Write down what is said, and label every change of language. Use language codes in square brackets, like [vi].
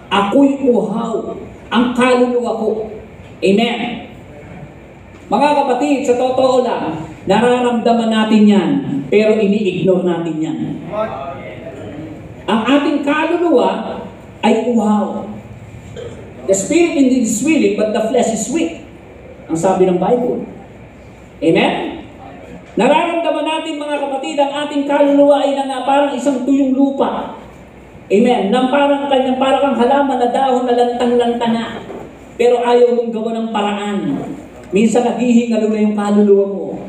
[tl] Ako'y uhaw, ang kaluluwa ko. Amen? Mga kapatid, sa totoo lang, nararamdaman natin yan, pero ini-ignore natin yan. Ang ating kaluluwa ay uhaw. [en] The spirit indeed is willing, but the flesh is weak. [tl] Ang sabi ng Bible. Amen? Nararamdaman natin mga kapatid, ang ating kaluluwa ay parang isang tuyong lupa. Amen? Nang parang kang halaman na dahon na lantang-lanta na. Pero ayaw mong gawa ng paraan. Minsan naghihingalo na yung kaluluwa mo.